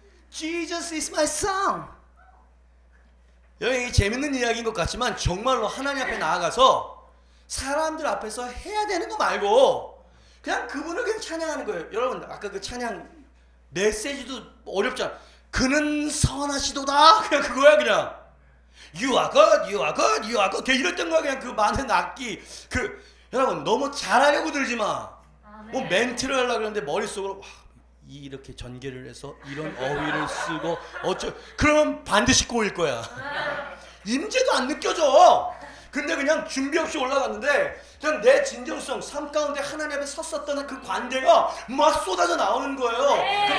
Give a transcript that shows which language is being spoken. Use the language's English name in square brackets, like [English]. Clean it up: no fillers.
[English] Jesus is my song. [Korean] 여기 재밌는 이야기인 것 같지만 정말로 하나님 앞에 나아가서 사람들 앞에서 해야 되는 거 말고 그냥 그분을 그냥 찬양하는 거예요. 여러분 아까 그 찬양 메시지도 어렵잖아. 그는 선하시도다. 그냥 그거야 그냥. [English] You are good, you are good, you are good. [Korean] 그냥 이랬던 거야 그냥 그 많은 악기. 여러분 너무 잘하려고 들지 마. 뭐 멘트를 하려고 그러는데 머릿속으로 이렇게 전개를 해서 이런 어휘를 쓰고 그러면 반드시 꼬일 거야. 임재도 안 느껴져. 근데 그냥 준비 없이 올라갔는데 그냥 내 진정성, 삶 가운데 하나님 앞에 섰었던 그 관대가 막 쏟아져 나오는 거예요.